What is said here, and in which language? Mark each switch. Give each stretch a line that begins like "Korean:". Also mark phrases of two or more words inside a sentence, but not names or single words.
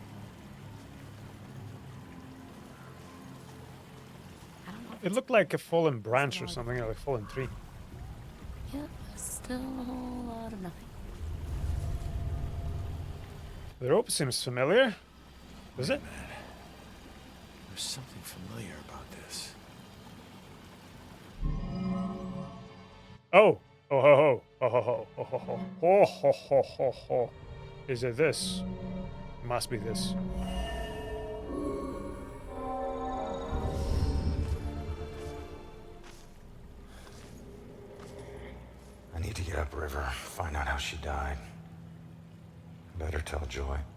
English: It looked like a fallen branch or something, like a fallen tree. Yep, still a whole lot of nothing. The rope seems familiar. Does it? There's something familiar about this. Oh! Oh ho ho! Oh ho ho! Oh ho ho! Oh ho ho ho ho! Is it this? Must be this. I need to get upriver, find out how she died. Better tell Joy.